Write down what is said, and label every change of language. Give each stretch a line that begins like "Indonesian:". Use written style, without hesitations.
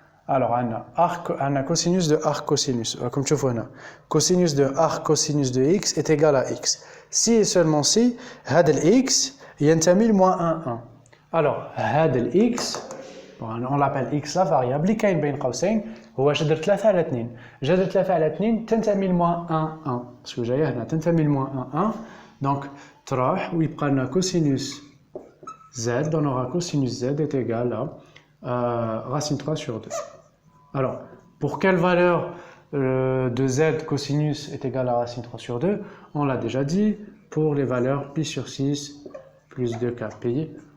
French: Alors, on a cosinus de arc cosinus, comme tu vois, cosinus de arc cosinus de x est égal à x. Si et seulement si, x, il y a un moins 1, 1. Alors, x, on l'appelle x la variable, qui est
Arabic: بين قوسين هو جذر 3 على 2. جذر 3 على 2 تنتمي لموان 1 1
French: باسكو
Arabic: جايه هنا تنتمي لموان 1 1.
French: Donc
Arabic: تروح ويبقى لنا
French: cosinus z, on aura cosinus z est égal à racine 3 sur 2. Alors, pour quelle valeur de z cosinus est égal à racine 3 sur 2? On l'a déjà dit, pour les valeurs pi sur 6 plus 2kpi.